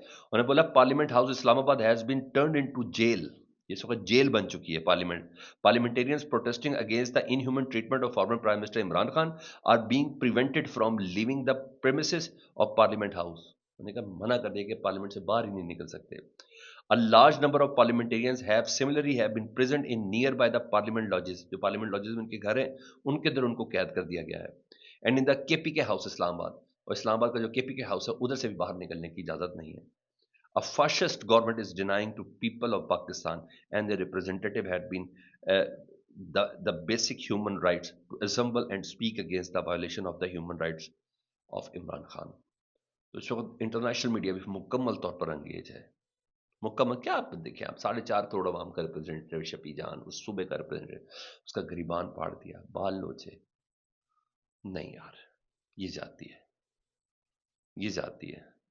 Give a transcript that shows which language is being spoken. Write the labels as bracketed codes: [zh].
[ur] انہوں نے بولا [en] parliament house Islamabad has been turned into jail, [ur] اس وقت جیل بن چکی ہے parliament. [en] Parliamentarians protesting against the inhuman treatment of former prime minister Imran Khan are being prevented from leaving the premises of parliament house. [ur] انہوں نے کہا منع کر دیا کہ پارلیمنٹ سے باہر ہی نہیں نکل سکتے. [en] A large number of parliamentarians have similarly have been present in nearby the parliament lodges. [ur] جو parliament lodges میں ان کے گھر ہیں، ان کے در ان کو قید کر دیا گیا ہے. [en] And in the KPK house [ur] اسلام آباد، اور اسلام آباد کا جو KPK house ہے ادھر سے بھی باہر نکلنے کی اجازت نہیں ہے. [en] A fascist government is denying to people of Pakistan and their representative had been uh, the basic human rights to assemble and speak against the violation of the human rights of Imran Khan. [ur] تو اس وقت international media بھی مکمل طور پر engage ہے. مکمل کیا آپ دیکھیں، آپ 4.5 کروڑ عوام کا ریپرزینٹیو شفیع جان، اس صوبے کا ریپرزینٹیو، اس کا گریبان پھاڑ دیا، بال نوچے. نہیں یار، یہ جاتی ہے، یہ جاتی ہے.